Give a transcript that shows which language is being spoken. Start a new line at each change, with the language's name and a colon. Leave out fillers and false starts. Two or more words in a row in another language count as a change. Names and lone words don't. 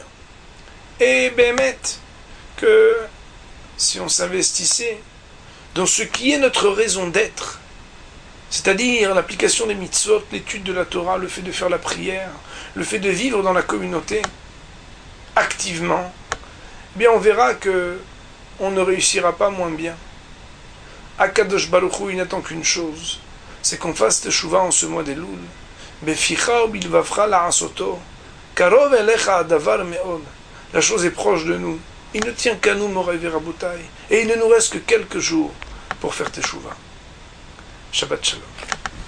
French: Et que si on s'investissait dans ce qui est notre raison d'être, c'est-à-dire l'application des mitzvot, l'étude de la Torah, le fait de faire la prière, le fait de vivre dans la communauté, activement, on verra que on ne réussira pas moins bien.
Hebrew: הקדוש ברוך הוא,
French: il n'attend qu'une chose, c'est qu'on fasse Teshuvah en ce mois d'Elul.
Hebrew: בפיך ובלבבך לעשותו, קרוב אליך הדבר מאד.
French: La chose est proche de nous. Il ne tient qu'à nous,
Hebrew: מורי ורבותי.
French: Et il ne nous reste que quelques jours pour faire Teshuvah.
Hebrew: שבת שלום.